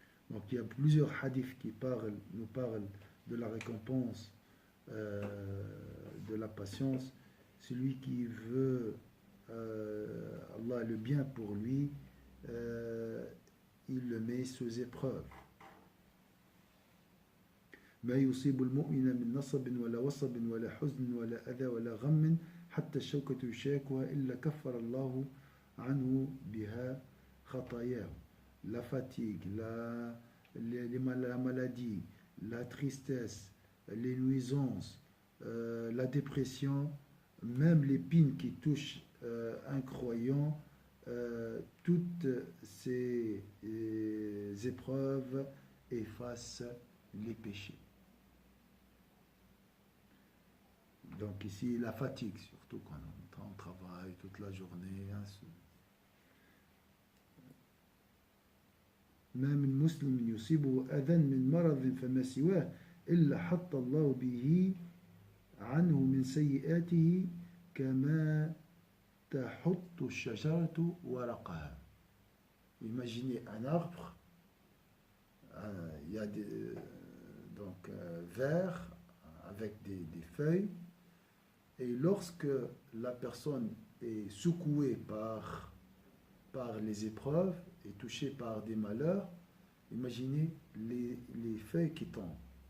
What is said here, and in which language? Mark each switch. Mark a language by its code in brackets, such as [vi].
[fr] Donc il y a plusieurs hadiths qui nous parlent de la récompense de la patience. Celui qui veut Allah le bien pour lui, il le met sous épreuve. [ar] ما يصيب المؤمن من نصب ولا وصب ولا حزن ولا أذى ولا غم حتى الشوكة يشاكها إلا كفر الله عنه بها خطاياه. [fr] La fatigue, la maladie, la tristesse, les nuisances, la dépression, même l'épine qui touche un croyant, toutes ces épreuves effacent les péchés. Donc ici, la fatigue, surtout quand on travaille toute la journée. [ar] ما من مسلم يصيبه أذى من مرض فما سواه إلا حط الله به عنه من سيئاته كما تحط الشجرة ورقها. [fr] Imaginez un arbre, il y a donc vert avec des feuilles, et lorsque la personne est secouée par les épreuves, est touchée par des malheurs, imaginez les feuilles qui tombent.